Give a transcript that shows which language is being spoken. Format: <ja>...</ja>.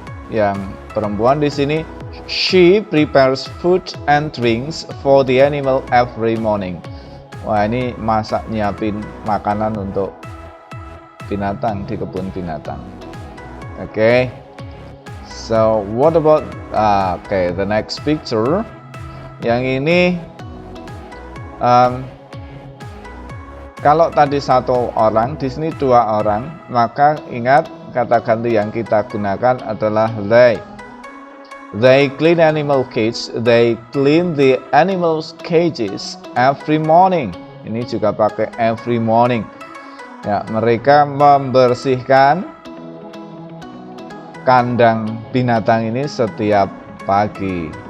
<id>Yang perempuan di sini,</id> <en>she prepares food and drinks for the animal every morning.</en> <id>Wah, ini masak nyiapin makanan untuk binatang di kebun binatang. Oke.</id> <en>So, what about the next picture?</en> <id>Yang ini kalau tadi satu orang, di sini 2 orang, maka ingat kata ganti yang kita gunakan adalah they.</id> <en>They clean animal cage. They clean the animals cages every morning.</en> <id>Ini juga pakai every morning. Ya, mereka membersihkan kandang binatang ini setiap pagi.</id>